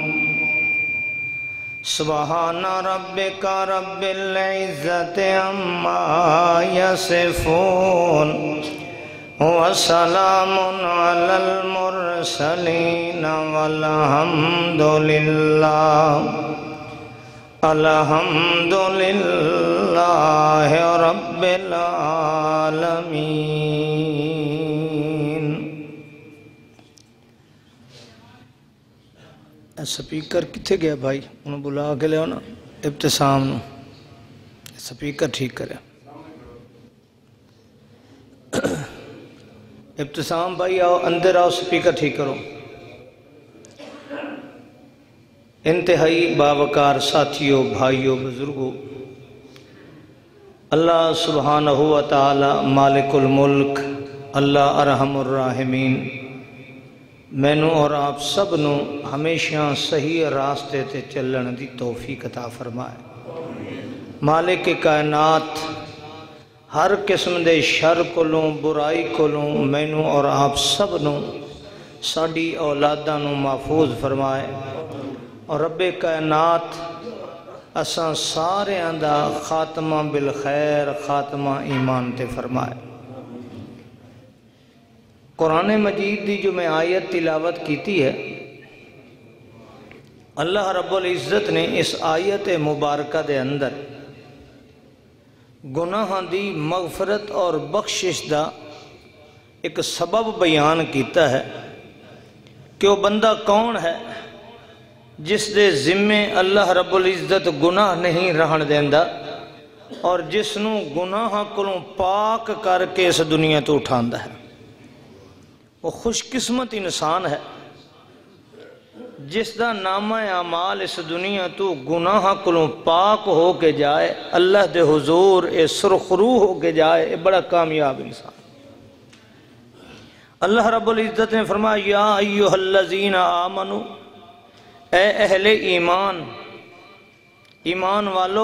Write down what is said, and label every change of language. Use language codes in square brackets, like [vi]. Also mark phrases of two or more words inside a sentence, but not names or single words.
[ar] سبحان ربك رب العزة عما يصفون وسلام على المرسلين والحمد لله رب العالمين. [pa] سپیکر کتھے گیا بھائی؟ انہوں بلا کے لے ہونا ابتسام نو سپیکر ٹھیک کرے. ابتسام بھائی آؤ اندر آؤ سپیکر ٹھیک کرو. انتہائی باوقار ساتھیوں بھائیوں بزرگوں، اللہ سبحانہ و تعالی مالک الملک، اللہ [ar] ارحم الراحمین [pa] مینوں اور آپ سب نو ہمیشہ صحیح راستے تے چلن دی توفیق عطا فرمائے. مالک کائنات ہر قسم دے شر کولوں برائی کولوں مینوں اور آپ سب نوں ساڈی اولاداں نوں محفوظ فرمائے، اور رب کائنات اساں ساریاں دا خاتمہ بالخیر، خاتمہ ایمان تے فرمائے۔ قرآن مجید دی جو میں آیت تلاوت کیتی ہے، اللہ رب العزت نے اس آیت مبارکہ دے اندر گناہاں دی مغفرت اور بخشش دا ایک سبب بیان کیتا ہے کہ وہ بندہ کون ہے جس دے ذمے اللہ رب العزت گناہ نہیں رہن دیندا، اور جس نوں گناہاں کولوں پاک کر کے اس دنیا تو اٹھاندا ہے۔ وہ خوش قسمت انسان ہے جس دا نامہ اعمال اس دنیا تو گناہاں کولوں پاک ہو کے جائے، اللہ دے حضور اے سرخرو ہو کے جائے، اے بڑا کامیاب انسان۔ اللہ رب العزت نے فرمایا [ar] یا ایھا الذین آمنو، [pa] اے اہل ایمان، ایمان والو،